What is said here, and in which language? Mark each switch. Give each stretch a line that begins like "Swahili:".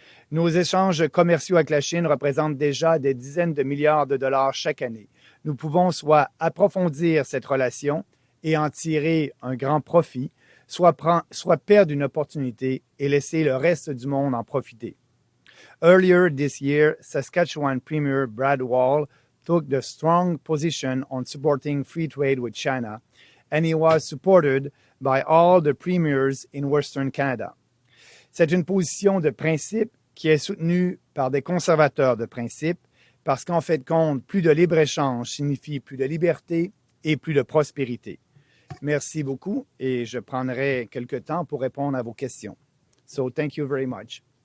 French: Nos échanges commerciaux avec la Chine représentent déjà des dizaines de milliards de dollars chaque année. Nous pouvons soit approfondir cette relation et en tirer un grand profit, soit perdre une opportunité et laisser le reste du monde en profiter.
English: Earlier this year, Saskatchewan Premier Brad Wall took the strong position on supporting free trade with China, and he was supported by all the premiers in Western Canada.
French: C'est une position de principe qui est soutenue par des conservateurs de principe parce qu'en fait de compte, plus de libre-échange signifie plus de liberté et plus de prospérité. Merci beaucoup et je prendrai quelques temps pour répondre à vos questions.
English: So, thank you very much.